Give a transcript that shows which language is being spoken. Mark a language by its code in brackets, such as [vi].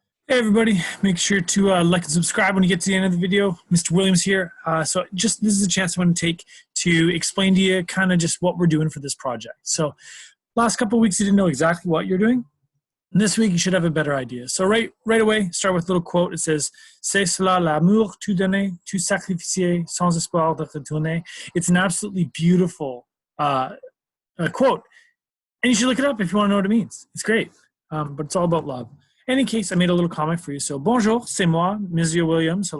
[en] Hey everybody, make sure to like and subscribe when you get to the end of the video. Mr. Williams here. This is a chance I want to take to explain to you kind of just what we're doing for this project. So last couple of weeks you didn't know exactly what you're doing. And this week you should have a better idea. So right away, start with a little quote. It says, [fr] "C'est cela l'amour tout donner, tout sacrifier, sans espoir de retourner." [en] It's an absolutely beautiful quote. And you should look it up if you want to know what it means. It's great, but it's all about love. In any case, I made a little comment for you. [fr] So, bonjour, c'est moi, Monsieur Williams.